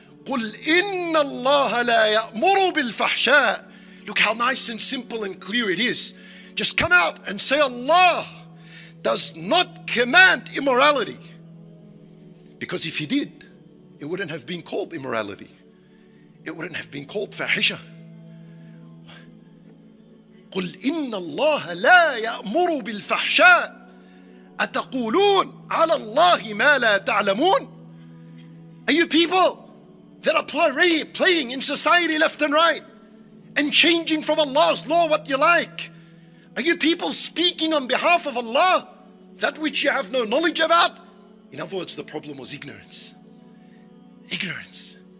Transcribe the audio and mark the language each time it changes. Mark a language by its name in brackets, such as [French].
[Arabic] قُلْ إِنَّ اللَّهَ لَا يَأْمُرُ [English] does not command immorality. Because if he did, it wouldn't have been called immorality. It wouldn't have been called fahisha. [Arabic] قل إن الله لا يأمر بالفحشاء أتقولون على الله ما لا تعلمون. [English] Are you people that are playing in society left and right and changing from Allah's law what you like? Are you people speaking on behalf of Allah that which you have no knowledge about? In other words, the problem was ignorance. Ignorance.